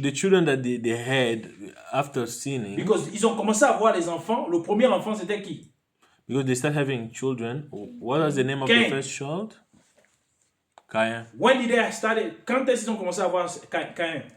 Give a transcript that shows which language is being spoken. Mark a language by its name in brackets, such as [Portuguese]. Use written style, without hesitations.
[English] The children that they had after sinning, because [French] ils ont commencé à avoir les enfants, le premier enfant c'était qui? [English] because they start having children, what was the name of Cain. the first child? Cain. When did they start? [French] Quand est-ce qu'ils ont commencé à avoir Caïn?